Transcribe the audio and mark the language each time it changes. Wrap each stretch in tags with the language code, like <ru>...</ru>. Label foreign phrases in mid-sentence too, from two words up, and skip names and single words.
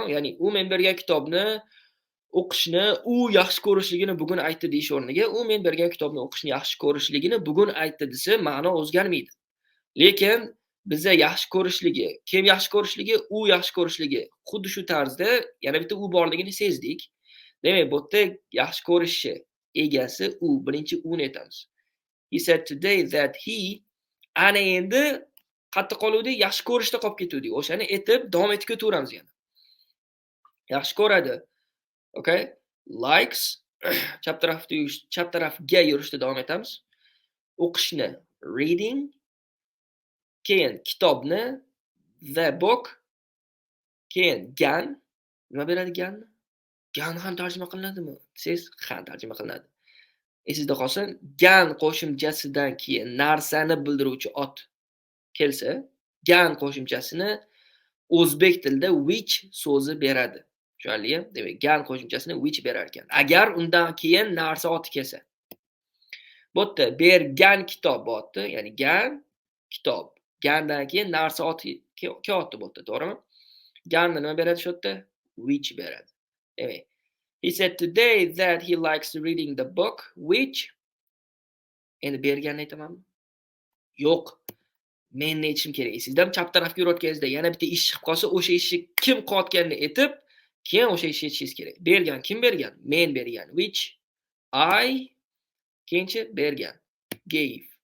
<uz>Ya'ni u men bergan kitobni o'qishni u yaxshi ko'rishligini bugun aytdi deyish o'rniga, u men bergan kitobni o'qishni yaxshi ko'rishligini bugun aytdi desa, ma'no o'zgarmaydi. Lekin bizda yaxshi ko'rishligi, kim yaxshi ko'rishligi, u yaxshi ko'rishligi xuddi shu tarzda yana bitta u borligini sezdik. Demak, bu yerda yaxshi ko'rishi egasi u, birinchi uni aytamiz.</uz> <en>He said today that he,</en> <uz>ana endi qayerda qoluvdik? Yaxshi ko'rishda qolib ketuvdik. O'shani aytib, davom etib ketaveramiz yana. Yaxshi ko'radi. Okay? likes chap tarafga yurishda davom etamiz. O'qishni reading, keyin kitobni</uz> <en>the book,</en> <uz>keyin gan. Nima beradi ganni? Gan ham tarjima qilinadimi? Siz ham tarjima qilinadi. Esingizda qolsin, gan qo'shimchasidan keyin narsani bildiruvchi ot kelsa, gan qo'shimchasini o'zbek tilida which so'zi beradi. Tushunarlimi? Demak, gan qo'shimchasini which berar ekan. Agar undan keyin narsa oti kelsa. Bu yerda bergan kitob oti, ya'ni gan kitob. Gandan keyin narsa oti kelyapti bu yerda, to'g'rimi? Ganni nima beradi shu yerda? Which beradi. Demak,</uz> <en>he said today that he likes reading the book which.</en> <uz>Endi berganni aytamanmi? Yo'q. Men ne aytishim kerak? Sizlar chap tarafga yurayotganingizda yana bitta ish chiqib qolsa, o'sha ishni kim qilayotganini aytib, keyin o'sha ishni aytishingiz kerak. Bergan kim bergan? Men bergan.</uz> <en>Which I</en> <uz>keyinchi bergan.</uz> <en>Gave.</en>